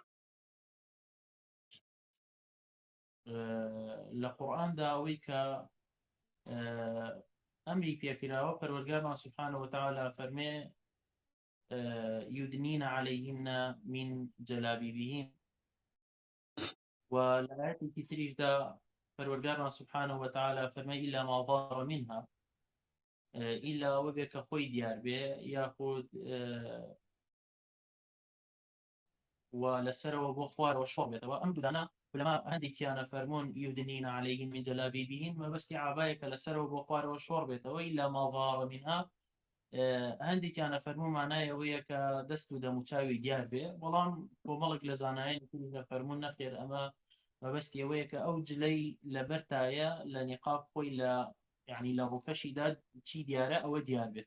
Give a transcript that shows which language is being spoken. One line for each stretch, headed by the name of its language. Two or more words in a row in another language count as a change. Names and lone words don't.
Central Kurdish: لە قورئاندا ئەوەی کە ئەمری پێکراوە پەروەردگارمان
Arabic: سوبحانەهو وتعالە
Central Kurdish: فەرمێ
Arabic: یودنین عەلەیهن من جەلابیبیهن،
Central Kurdish: و لە ئایەتێکی تریشدا پەروەردگارمان
Arabic: سوبحانەهو وتعالە
Central Kurdish: فەرمێ
Arabic: ئیلا ما ظهر منها،
Central Kurdish: ئیلا ئەوە بێ کە خۆی دیار بێ یاخود و لەسەرەوە بۆ خوارەوە شۆڕ بێتەوە. ئەم دوودانە ولەما هەندێکیانە فەرمۆن
Arabic: یودنین عەلەیهن من جەلابیبیهن
Central Kurdish: مەبەستی عابایەکە لەسەرەوە بۆ خوارەوە شۆڕ بێتەوە،
Arabic: ئیلا ما ظهر منها
Central Kurdish: هەندێکیانە فەرموو مانای ئەوەیە کە دەست و دەموچاوی دیار بێ، بەڵام کۆمەڵک لە زانایانی تریشدا فەرموون نەخێر ئەمە مەبەستی ئەوەیە کە ئەو جلەی لەبەرتایە لە نیقاب خۆی لە یعنی لە ڕووکەشیدا چی دیارە ئەوە دیار بێت.